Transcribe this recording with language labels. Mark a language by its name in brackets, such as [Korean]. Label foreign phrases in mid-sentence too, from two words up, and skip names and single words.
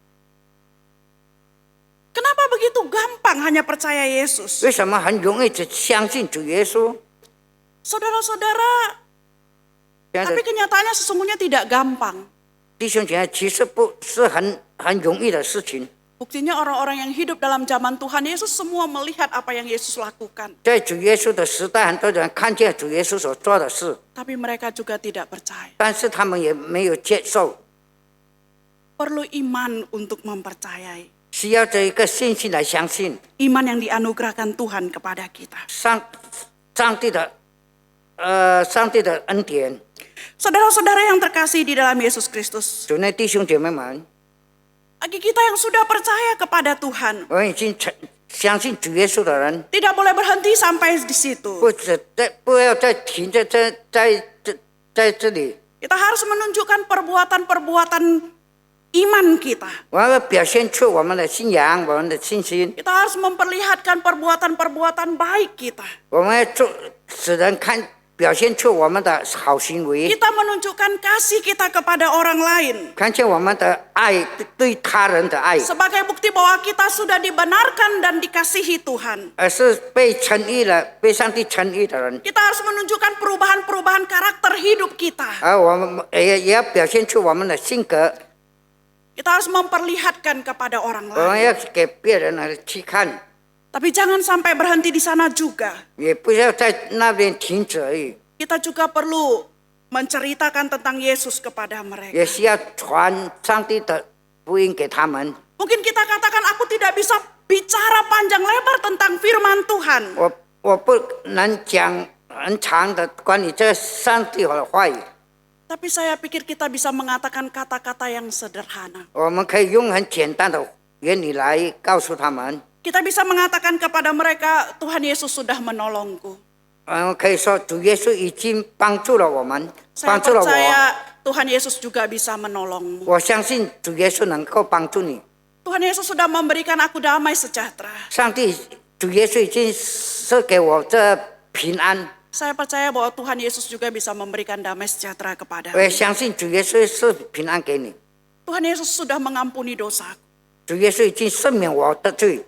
[Indonesian] Kenapa begitu gampang hanya percaya Yesus? [Chinese] 为什么很容易只相信主耶稣？ [Indonesian] Saudara-saudara, [Chinese] 亲爱的 [Indonesian] tapi kenyataannya sesungguhnya tidak gampang. [Chinese] 弟兄姐妹，其实不是很容易的事情。 [Indonesian] Buktinya orang-orang yang hidup dalam zaman Tuhan Yesus semua melihat apa yang Yesus lakukan. [Chinese] 在主耶稣的时代，很多人看见主耶稣所做的事， [Indonesian] Tapi mereka juga tidak percaya. [Chinese] 但是他们也没有接受， [Indonesian] Perlu iman untuk mempercayai. [Chinese] 需要这一个信心来相信 [Indonesian] Iman yang dianugerahkan Tuhan kepada kita. [Chinese] 上帝的恩典。 [Indonesian] Saudara-saudara yang terkasih di dalam Yesus Kristus. [Chinese] 主内弟兄姐妹们， [Indonesian] Bagi kita yang sudah percaya kepada Tuhan. [Chinese] 我已经相信主耶稣的人， [Indonesian] Tidak boleh berhenti sampai di situ. [Chinese] 不要再停在这里。 [Indonesian] Kita harus menunjukkan perbuatan-perbuatan iman kita. [Chinese] 我们要表现出我们的信仰，我们的信心。 [Indonesian] Kita harus memperlihatkan perbuatan-perbuatan baik kita. [Chinese] 我们要使人看，表现出我们的好行为， [Indonesian] Kita menunjukkan kasih kita kepada orang lain. [Chinese] 看见我们的爱，对他人的爱， [Indonesian] Sebagai bukti bahwa kita sudah dibenarkan dan dikasihi Tuhan. [Chinese] 而是被称义了、被上帝称义的人。 [Indonesian] Kita harus menunjukkan perubahan-perubahan karakter hidup kita. [Chinese] 而我们也要表现出我们的性格， [Indonesian] Kita harus memperlihatkan kepada orang [Chinese] 我们 [Indonesian] lain. [Chinese] 要给别人来去看， [Indonesian] Tapi jangan sampai berhenti di sana juga. [Chinese] 也不要在那边停止而已， [Indonesian] Kita juga perlu menceritakan tentang Yesus kepada mereka. [Chinese] 也需要传上帝的福音给他们。 [Indonesian] Mungkin kita katakan aku tidak bisa bicara panjang lebar tentang firman Tuhan. [Chinese] 我不能讲很长的关于这上帝的话语， [Indonesian] Tapi saya pikir kita bisa mengatakan kata-kata yang sederhana. [Chinese] 我们可以用很简单的原理来告诉他们。 [Indonesian] Kita bisa mengatakan kepada mereka, Tuhan Yesus sudah menolongku. [Chinese] 可以说主耶稣已经帮助了我们， [Indonesian] Saya [Chinese] 帮助了我。 [Indonesian] percaya Tuhan Yesus juga bisa menolongmu. [Chinese] 我相信主耶稣能够帮助你。 [Indonesian] Tuhan Yesus sudah memberikan aku damai sejahtera. [Chinese] 上帝主耶稣已经赐给我这平安， [Indonesian] Saya percaya bahwa Tuhan Yesus juga bisa memberikan damai sejahtera [Chinese] 我 [Indonesian] kepada. [Chinese] 也相信主耶稣是平安给你。 [Indonesian] Tuhan Yesus sudah mengampuni dosaku. [Chinese] 主耶稣已经赦免我的罪，